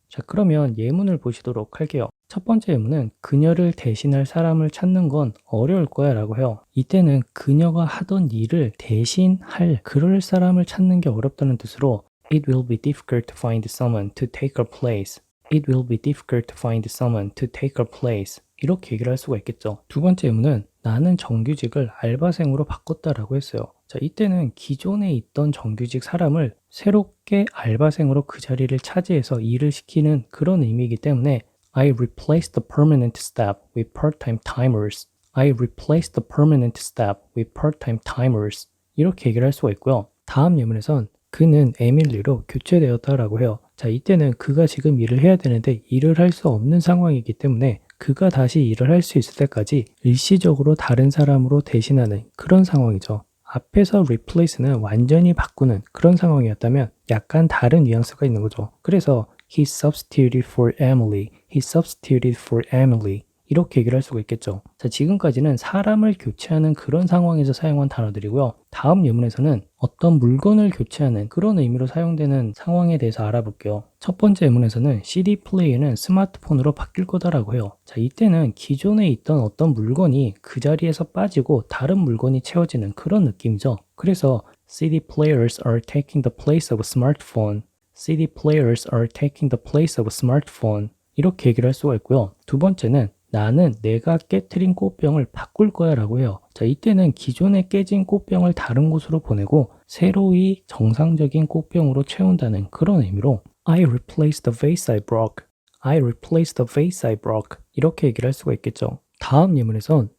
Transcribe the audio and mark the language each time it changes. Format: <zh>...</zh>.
<ko>자, 그러면 예문을 보시도록 할게요. 첫 번째 예문은 그녀를 대신할 사람을 찾는 건 어려울 거야 라고 해요. 이때는 그녀가 하던 일을 대신할 그럴 사람을 찾는 게 어렵다는 뜻으로</ko> <en>It will be difficult to find someone to take her place. It will be difficult to find someone to take her place.</en> <ko>이렇게 얘기를 할 수가 있겠죠. 두 번째 예문은 나는 정규직을 알바생으로 바꿨다라고 했어요. 자, 이때는 기존에 있던 정규직 사람을 새롭게 알바생으로 그 자리를 차지해서 일을 시키는 그런 의미이기 때문에</ko> <en>I replaced the permanent staff with part-time timers. I replaced the permanent staff with part-time timers.</en> <ko>이렇게 얘기를 할 수가 있고요. 다음 예문에선 그는 에밀리로 교체되었다라고 해요. 자, 이때는 그가 지금 일을 해야 되는데 일을 할 수 없는 상황이기 때문에 그가 다시 일을 할 수 있을 때까지 일시적으로 다른 사람으로 대신하는 그런 상황이죠. 앞에서 replace는 완전히 바꾸는 그런 상황이었다면 약간 다른 뉘앙스가 있는 거죠.</ko> <en>그래서 he substituted for Emily. He substituted for Emily.</en> <ko>이렇게 얘기를 할 수가 있겠죠. 자, 지금까지는 사람을 교체하는 그런 상황에서 사용한 단어들이고요. 다음 예문에서는 어떤 물건을 교체하는 그런 의미로 사용되는 상황에 대해서 알아볼게요. 첫 번째 예문에서는 CD 플레이어는 스마트폰으로 바뀔 거다라고 해요. 자, 이때는 기존에 있던 어떤 물건이 그 자리에서 빠지고 다른 물건이 채워지는 그런 느낌이죠.</ko> <en>그래서 CD players are taking the place of a smartphone. CD players are taking the place of a smartphone.</en> <ko>이렇게 얘기를 할 수가 있고요. 두 번째는 나는 내가 깨트린 꽃병을 바꿀 거야 라고 해요. 자, 이때는 기존에 깨진 꽃병을 다른 곳으로 보내고 새로이 정상적인 꽃병으로 채운다는 그런 의미로</ko> <en>I replaced the vase I broke.</en> <ko>I replaced the vase I broke. 이렇게 얘기를 할 수가 있겠죠. 다음 예문에선</ko>